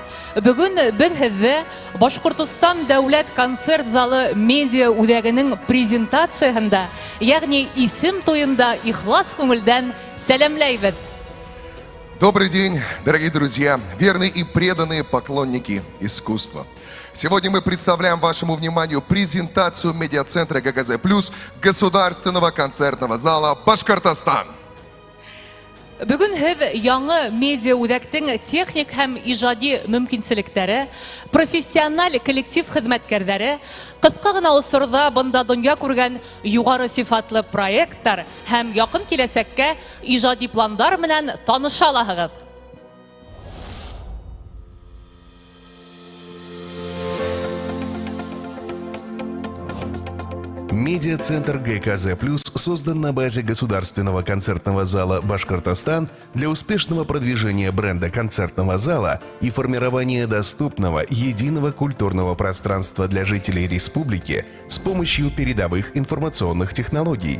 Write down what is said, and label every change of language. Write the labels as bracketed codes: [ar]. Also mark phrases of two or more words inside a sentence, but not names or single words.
[ba] Бөгөн беҙ һеҙҙе Башҡортостан дәүләт концерт залы медиа үҙәгенең презентацияһында, йәғни исем туйында ихлас күңелдән сәләмләйбеҙ. [ru] Добрый день, дорогие друзья, верные и преданные поклонники искусства. Сегодня мы представляем вашему вниманию презентацию медиацентра ГКЗ+, Государственного концертного зала Башкортостан. [ba] Бөгөн һеҙ яңы медиа үҙәктең техник һәм ижади мөмкинселектәре, профессиональ коллектив хеҙмәткәрҙәре, ҡыҫҡа ғына осорҙа бында донъя күргән юғары сифатлы проекттар һәм яҡын киләсәккә ижади пландар менән таныша алаһығыҙ. [ru] Медиацентр ГКЗ+, создан на базе Государственного концертного зала «Башкортостан» для успешного продвижения бренда концертного зала и формирования доступного, единого культурного пространства для жителей республики с помощью передовых информационных технологий.